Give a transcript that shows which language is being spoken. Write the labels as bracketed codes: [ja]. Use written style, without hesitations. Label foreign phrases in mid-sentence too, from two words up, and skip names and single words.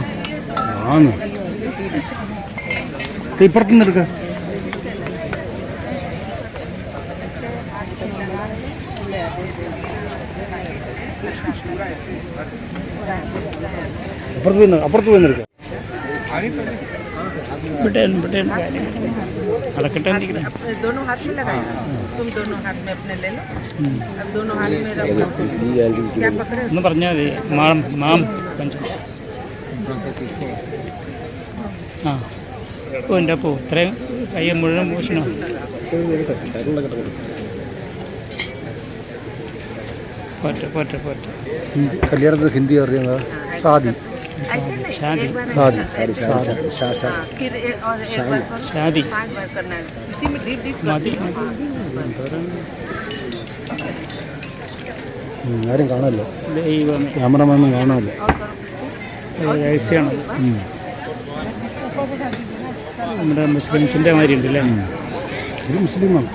[ml] ആന്ന് ഇപ്പുറത്തുനിന്ന് എടുക്ക. അപ്പുറത്ത് പോയി എടുക്ക. [hi] दोनों हाथ में लगाए, तुम दोनों हाथ में अपने ले लो, अब दोनों हाथ में रखो, क्या पकड़े [ml] ഒന്ന് പറഞ്ഞാൽ മതി. മാം മാം ആ ഓ എൻ്റെ അപ്പോ ഇത്രയും കയ്യ മുഴുവൻ മോശനോ. പോട്ടെ പോട്ടെ പോട്ടെ. കല്യാണത്തിന് ഹിന്ദി അറിയുന്ന സാദി ഷാദി സാദി [hi] फिर और एक बार करो, [ml] ഷാദി [hi] 5 बार करना है, इसी में [en] deep deep [ml] മതി. ആരും കാണാമല്ലോ, ദൈവമേ ക്യാമറമാനൊന്നും കാണാമല്ലോ. രഹസ്യമാണ്. നമ്മുടെ മുസ്ലിംസിൻ്റെ മാതിരി ഉണ്ടല്ലേ? ഇത് മുസ്ലിമാണ്.